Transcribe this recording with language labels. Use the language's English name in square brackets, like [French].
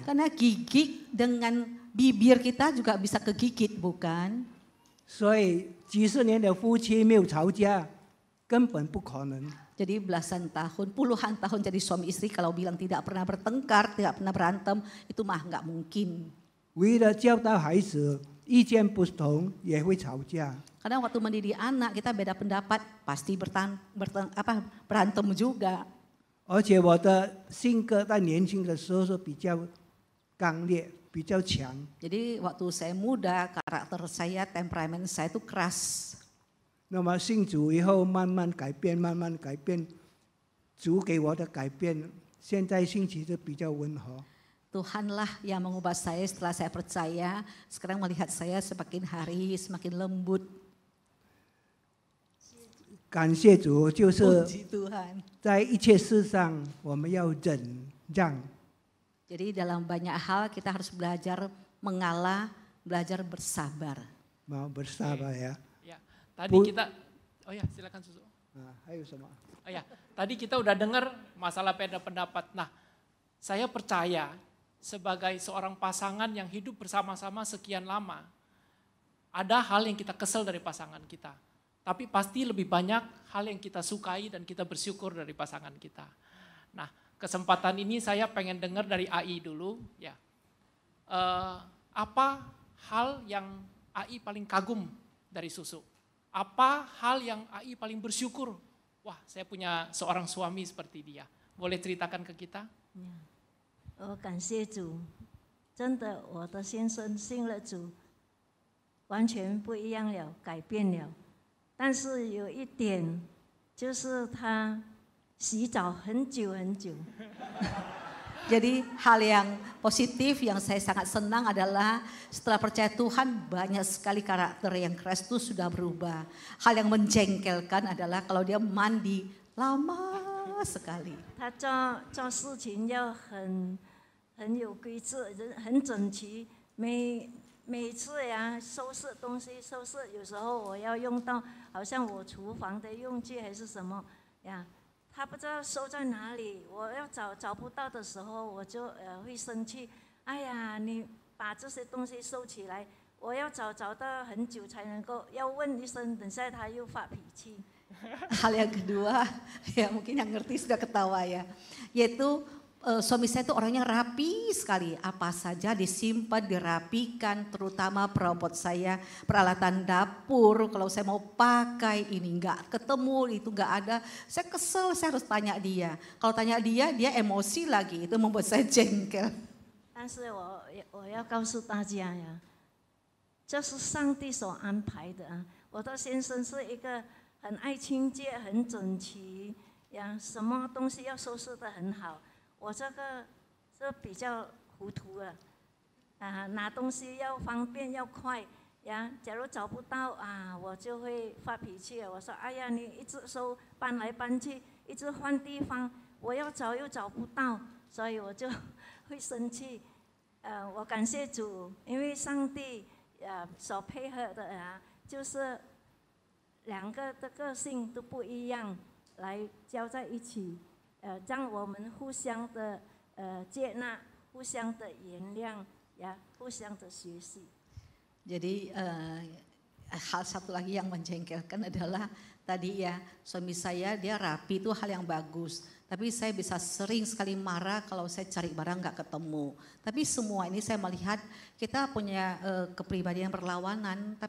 [Indonesian] Karena gigi dengan bibir kita juga bisa kegigit, bukan? [Chinese] 所以几十年的夫妻没有吵架，根本不可能。 [Indonesian] Jadi belasan tahun, puluhan tahun jadi suami istri kalau bilang tidak pernah bertengkar, tidak pernah berantem, itu mah nggak mungkin. [Chinese] 为了教导孩子，意见不同也会吵架。 [Indonesian] Kadang waktu mendidik anak kita beda pendapat, pasti berantem juga. [Chinese] 而且我的性格在年轻的时候是比较刚烈，比较强。 [Indonesian] Jadi waktu saya muda, karakter saya, temperamen saya itu keras. [Chinese] 那么信主以后慢慢改变，慢慢改变，主给我的改变，现在性情是比较温和。 [Indonesian] Tuhanlah yang mengubah saya setelah saya percaya. Sekarang melihat saya semakin hari semakin lembut. [Chinese] 感谢主，就是 [Indonesian] Puji Tuhan. [Chinese] 在一切事上我们要忍让。 [Indonesian] Jadi dalam banyak hal kita harus belajar mengalah, belajar bersabar. mau bersabar ya. Ya, tadi Bu- kita, oh ya silakan Susu. [Chinese] 啊，还有什么？ [Indonesian] Oh ya, tadi kita udah dengar masalah beda pendapat. Nah, saya percaya sebagai seorang pasangan yang hidup bersama-sama sekian lama, ada hal yang kita kesel dari pasangan kita. Tapi pasti lebih banyak hal yang kita sukai dan kita bersyukur dari pasangan kita. Nah, kesempatan ini saya pengen dengar dari AI dulu. Ya, apa hal yang AI paling kagum dari Susu? Apa hal yang AI paling bersyukur? Wah, saya punya seorang suami seperti dia. Boleh ceritakan ke kita? [Chinese] 我感谢主，真的，我的先生信了主，完全不一样了，改变了。但是有一点，就是他洗澡很久很久。 [Indonesian] Jadi hal yang positif yang saya sangat senang adalah setelah percaya Tuhan banyak sekali karakter yang Kristus sudah berubah. Hal yang menjengkelkan adalah kalau dia mandi lama sekali. [Chinese] 他做事情要很有规则，很整齐。每次呀收拾东西，有时候我要用到，好像我厨房的用具还是什么呀。他不知道收在哪里，我要找不到的时候，我就会生气。哎呀，你把这些东西收起来，我要找到很久才能够，要问一声，等下他又发脾气。 [Indonesian] Hal yang kedua, ya mungkin yang ngerti sudah ketawa ya, yaitu suami saya itu orangnya rapi sekali, apa saja disimpan, dirapikan, terutama perabot saya, peralatan dapur, kalau saya mau pakai ini nggak ketemu, itu nggak ada, saya kesel, saya harus tanya dia. Kalau tanya dia emosi lagi, itu membuat saya jengkel. [Chinese] 但是我要告诉大家呀，这是上帝所安排的啊。我的先生是一个很爱清洁、很整齐呀，什么东西要收拾得很好。我这比较糊涂了，拿东西要方便要快呀。假如找不到啊，我就会发脾气了。我说：“哎呀，你一直收搬来搬去，一直换地方，我要找又找不到，所以我就会生气。” 我感谢主，因为上帝所配合的就是两个的个性都不一样，来交在一起。让我们互相的接纳，互相的原谅，ya，互相的学习。 [Indonesian] Jadi hal satu lagi yang menjengkelkan adalah tadi ya suami saya dia rapi itu hal yang bagus. Tapi saya bisa sering sekali marah kalau saya cari barang nggak ketemu. Tapi semua ini saya melihat kita punya kepribadian berlawanan.